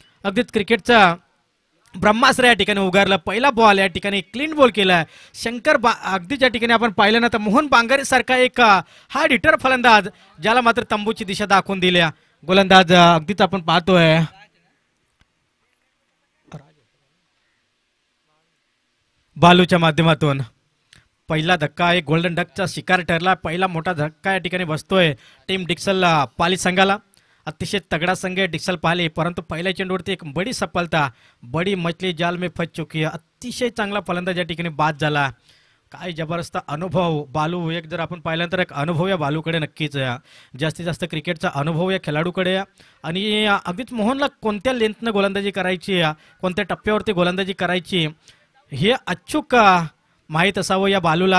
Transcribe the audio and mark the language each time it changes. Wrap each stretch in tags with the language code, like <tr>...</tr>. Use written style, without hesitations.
<mr>अगदीच क्रिकेटचा ब्रह्मास्त्र या ठिकाणी उगारला. पहिला बॉल या ठिकाणी क्लीन बॉल केलाय शंकर अगदीच या ठिकाणी आपण पाहिलं ना तर मोहन बांगारे सारखा एक हार्ड हिटर फलंदाज ज्याला मात्र तंबूची दिशा दाखवून दिल्या. गोलंदाज अगदीच आपण पाहतोय बालूच्या माध्यमातून पहिला धक्का एक गोल्डन डकचा शिकार ठरला. पहिला मोठा धक्का या ठिकाणी बसतोय टीम डिक्सल पाली संघाला.</mr> <hi>अतिशय तगड़ा संघ है डिक्सल पाली,</hi> <mr>परंतु पहिल्या चेंडूवरती एक</mr> <hi>बड़ी सफलता, बड़ी मछली जाल में फस चुकी है.</hi> <mr>अतिशय चांगला फलंदाज या ठिकाणी बाद झाला. काय जबरदस्त अनुभव बालू, एक जर आपण पाहिल्यानंतर एक अनुभव या बालूकडे नक्कीच आहे. जास्तीत जास्त क्रिकेटचा अनुभव या खेळाडूकडे आहे आणि अगदीच मोहनला कोणत्या लेंथनं गोलंदाजी करायची, कोणत्या टप्प्यावरती गोलंदाजी करायची हे अचूक माहीत असावं या बालूला.</mr>